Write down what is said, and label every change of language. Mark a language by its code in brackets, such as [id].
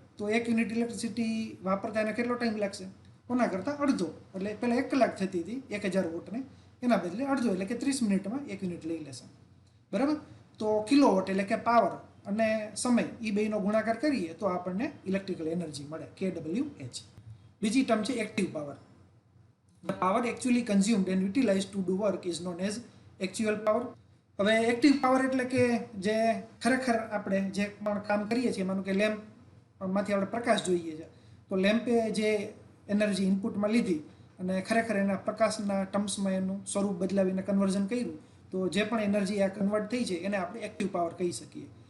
[gu] તો 1 unit electricity વાપરતા એને કેટલો ટાઈમ લાગશે? કોના કરતાં અડધો. એટલે પહેલાં 1 કલાક થતી હતી 1000 વોટને, એના બદલે અડધો એટલે કે 30 મિનિટમાં 1 યુનિટ લઈ લેશે, બરાબર. તો કિલો વોટ એટલે કે પાવર અને સમય એ બેનો ગુણાકાર કરીએ તો આપણને ઇલેક્ટ્રિકલ એનર્જી મળે, kWh. બીજી ટર્મ છે active power. [en] The power actually consumed and utilized to do work is known as actual power. [gu] હવે એક્ટિવ પાવર એટલે કે જે ખરેખર આપણે જે પણ કામ કરીએ છીએ, માનો કે લેમ્પમાંથી આપણે પ્રકાશ જોઈએ છે, તો લેમ્પે જે એનર્જી ઇનપુટમાં લીધી અને ખરેખર એના પ્રકાશના ટર્મ્સમાં એનું સ્વરૂપ બદલાવીને કન્વર્ઝન કર્યું, તો જે પણ એનર્જી આ કન્વર્ટ થઈ છે એને આપણે એક્ટિવ પાવર કહી શકીએ.